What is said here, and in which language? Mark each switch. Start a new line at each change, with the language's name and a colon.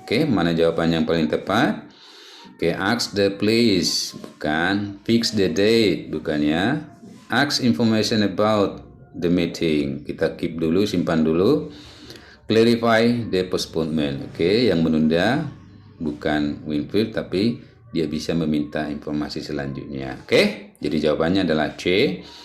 Indonesian: Oke, mana jawaban yang paling tepat?
English: Oke, ask the place,
Indonesian: bukan.
English: Fix the date,
Indonesian: bukan ya.
English: Ask information about the meeting.
Indonesian: Kita keep dulu, simpan dulu.
English: Clarify the postponement.
Indonesian: Oke, yang menunda bukan Winfield, tapi dia bisa meminta informasi selanjutnya. Oke, jadi jawabannya adalah C.